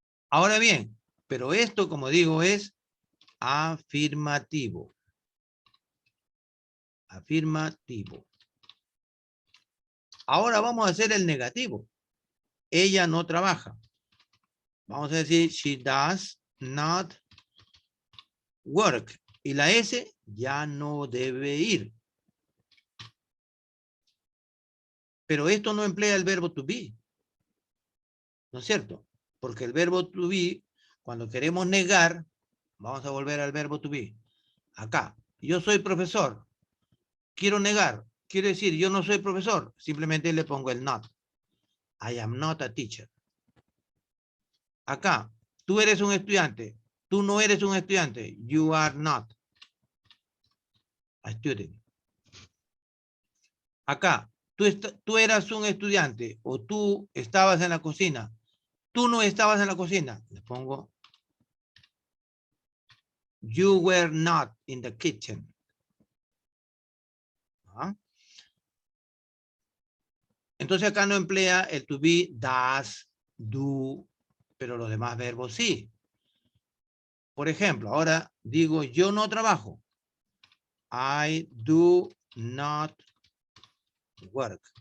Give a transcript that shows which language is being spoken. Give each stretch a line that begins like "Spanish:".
Spanish: Ahora bien, pero esto, como digo, es afirmativo. Afirmativo. Ahora vamos a hacer el negativo. Ella no trabaja. Vamos a decir,
English: she does not work.
Spanish: Y la S ya no debe ir. Pero esto no emplea el verbo to be. ¿No es cierto? Porque el verbo to be, cuando queremos negar, vamos a volver al verbo to be. Acá, yo soy profesor. Quiero negar. Quiero decir, yo no soy profesor. Simplemente le pongo el not.
English: I am not a teacher.
Spanish: Acá, tú eres un estudiante. Tú no eres un estudiante.
English: You are not a student.
Spanish: Acá, tú eras un estudiante o tú estabas en la cocina. Tú no estabas en la cocina. Le pongo
English: you were not in the kitchen. ¿Ah?
Spanish: Entonces acá no emplea el to be, does, do, pero los demás verbos sí. Por ejemplo, ahora digo yo no trabajo.
English: I do not work.